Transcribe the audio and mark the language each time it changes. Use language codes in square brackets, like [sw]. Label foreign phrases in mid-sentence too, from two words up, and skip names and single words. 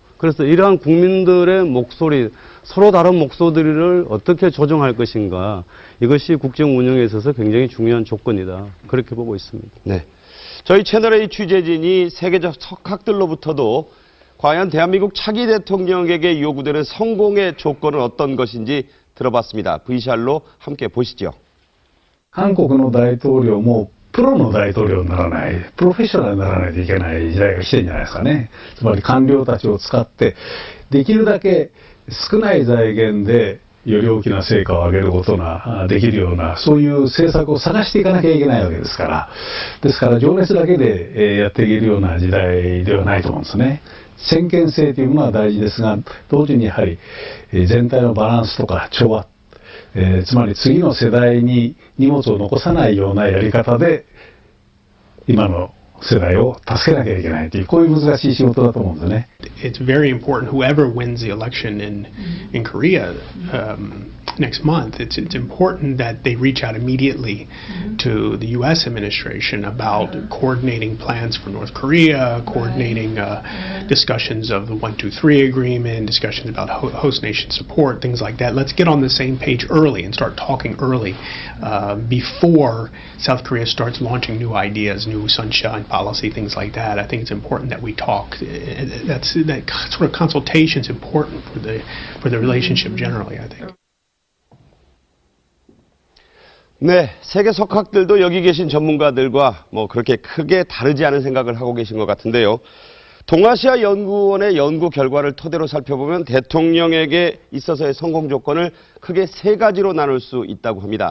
[ko] 그래서 이러한 국민들의 목소리, 서로 다른 목소리를 어떻게 조정할 것인가, 이것이 국정 운영에 있어서 굉장히 중요한 조건이다. 그렇게 보고 있습니다. 네. 저희 채널A 취재진이 세계적 석학들로부터도 과연 대한민국 차기 대통령에게 요구되는 성공의 조건은 어떤 것인지 들어봤습니다. VCR로 함께 보시죠. [ja] 韓国の大統領もプロの大統領にならない、プロフェッショナルにならないといけない時代が来てるんじゃないですかね。つまり官僚たちを使って、できるだけ少ない財源でより大きな成果を上げることができるような、そういう政策を探していかなきゃいけないわけですから。ですから情熱だけでやっていけるような時代ではないと思うんですね。先見性というものは大事ですが、同時にやはり全体のバランスとか調和、つまり次の世代に荷物を残さないようなやり方で今の世代を助けなきゃいけないという、こういう難しい仕事だと思うんですね。 [en] It's very important. Whoever wins the election in Korea next month, it's important that they reach out immediately to the U.S. administration about coordinating plans for North Korea, coordinating discussions of the 1-2-3 agreement, discussions about host nation support, things like that. Let's get on the same page early and start talking early before South Korea starts launching new ideas, new sunshine policy, things like that. I think it's important that we talk. That sort of consultation is important for the relationship generally, I think. [ko] 네, 세계 석학들도 여기 계신 전문가들과 뭐 그렇게 크게 다르지 않은 생각을 하고 계신 것 같은데요. 동아시아 연구원의 연구 결과를 토대로 살펴보면 대통령에게 있어서의 성공 조건을 크게 세 가지로 나눌 수 있다고 합니다.